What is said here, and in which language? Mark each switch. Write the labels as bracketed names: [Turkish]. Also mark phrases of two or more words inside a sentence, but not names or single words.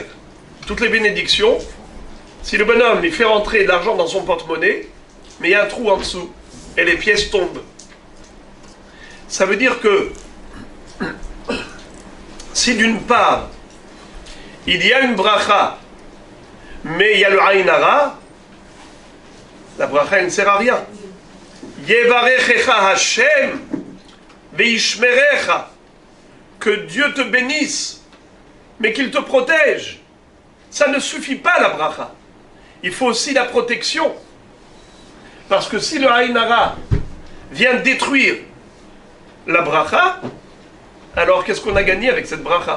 [French] Toutes les bénédictions, si le bonhomme il fait rentrer de l'argent dans son porte-monnaie, mais il y a un trou en dessous, et les pièces tombent. Ça veut dire que, si d'une part, il y a une bracha, mais il y a le [Hebrew] עין הרע, [French] la bracha ne sert à rien. [Hebrew] יברכך השם וישמרך, [French] que Dieu te bénisse, mais qu'il te protège. Ça ne suffit pas la bracha. Il faut aussi la protection. Parce que si le [Hebrew] עין הרע [French] vient détruire la bracha, alors qu'est-ce qu'on a gagné avec cette bracha?